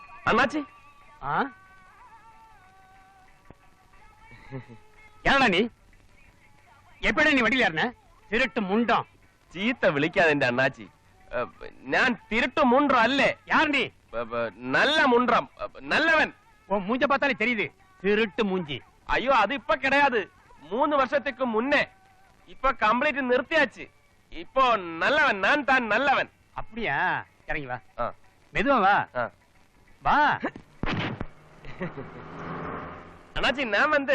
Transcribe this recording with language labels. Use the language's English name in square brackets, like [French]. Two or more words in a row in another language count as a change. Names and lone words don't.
[Tamil] அண்ணாச்சி ஏடா நீ எப்படி நீ வண்டியில ஏறின? திருட்டு முண்டம். [Malayalam] ചീത്ത വിളിക്കാതെ അണ്ണാച്ചി. ഞാൻ തിരുട്ട് മുണ്ട്ര അല്ലേ. [Tamil] யார் நீ? [Malayalam] നല്ല മുണ്ട്രം, നല്ലവൻ. [Tamil] உன் மூஞ்ச பார்த்தாலே தெரியுது திருட்டு மூஞ்சி. ஐயோ அது இப்ப கிடையாது, 3 வருஷத்துக்கு முன்னே. இப்ப கம்ப்ளீட் நிறுத்தியாச்சு. இப்போ நல்லவன், நான் தான் நல்லவன். அப்படியா? இறங்கி வா. மெதுவா வா. வா அண்ணாச்சி. நான் வந்து